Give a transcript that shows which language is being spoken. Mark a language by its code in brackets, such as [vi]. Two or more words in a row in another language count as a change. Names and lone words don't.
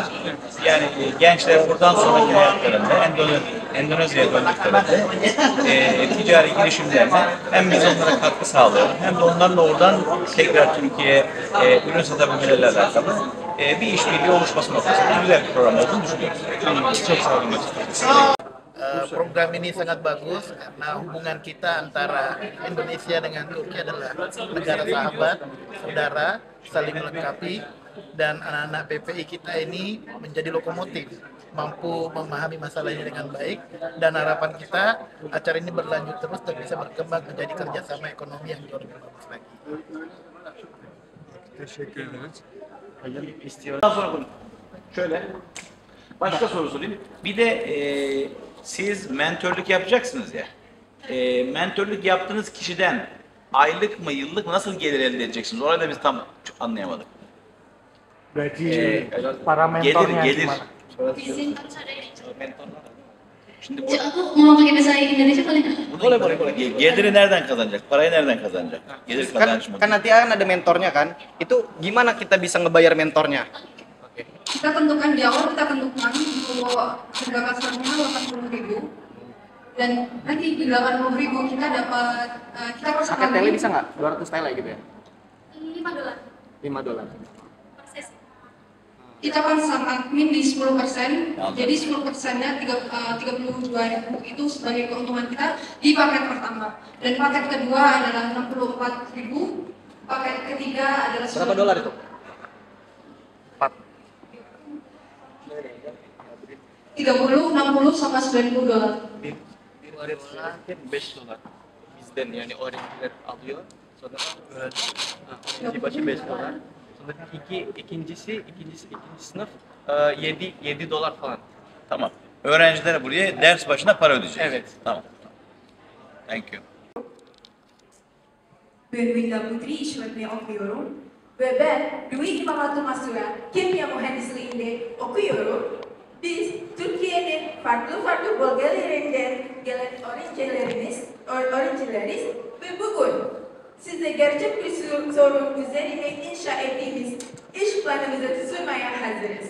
[tr] Yani gençler buradan sonraki hayatlarında Endonezya'ya döndüklerinde ticari girişimlerine hem biz onlara katkı sağlayalım hem de onlarla oradan tekrar Türkiye'ye ürün satabilmelerle alakalı bir işbirliği oluşması noktasında güzel bir program olduğunu düşünüyoruz. Çok sağ olun. [id] Program ini sangat bagus karena hubungan kita antara Indonesia dengan Turki adalah negara sahabat, saudara, saling melengkapi, dan anak-anak PPI kita ini menjadi lokomotif, mampu memahami masalah ini dengan baik, dan harapan kita acara ini berlanjut terus dan bisa berkembang menjadi kerjasama ekonomi yang jauh lebih bagus lagi. [tr] Teşekkür ederiz. Daha sonra şöyle başka soru sorayım. Bir de siz mentörlük yapacaksınız ya. Mentörlük yaptığınız kişiden aylık mı yıllık mı nasıl gelir elde edeceksiniz? Orayı da biz tam anlayamadık. [id] Para mentornya [tr] Gelir. [id] Izin saya. [tr] Şimdi [id] Aku mau pakai bahasa Indonesia boleh nggak? boleh. [tr] Geliri nereden kazanacak? Parayı nereden kazanacak? Gelir kazanç mı? [id] Kan nanti akan ada mentornya kan, itu gimana kita bisa ngebayar mentornya? Kita tentukan di awal, kita tentukan bahwa harga kasarnya 80.000 dan nanti di 80.000 kita dapat kita Paket tele bisa nggak? 200 tele gitu ya? $5. $5. Per sesi. kita pasang admin di 10%, jadi 10%-nya 32.000 itu sebagai keuntungan kita di paket pertama, dan paket kedua adalah 64.000, paket ketiga adalah berapa dolar itu? 30, 60 sama 90 dolar. [tr] $5 bizden yani öğrenciler alıyor. Sonra öğrenci başı $5. Sonra ikincisi sınıf $7 falan. Tamam. Öğrenciler buraya ders başına para ödeyecek. Evet. Tamam. [en] Thank you. [tr] Ben Winda Putri, işletme okuyorum. Ve ben Dwi İmam Masura Kimya Mühendisliğinde okuyorum. Biz Türkiye'nin farklı bölgelerinden gelen öğrencileriz ve bugün size gerçek bir sorun üzerine inşa ettiğimiz iş planımızı sunmaya hazırız.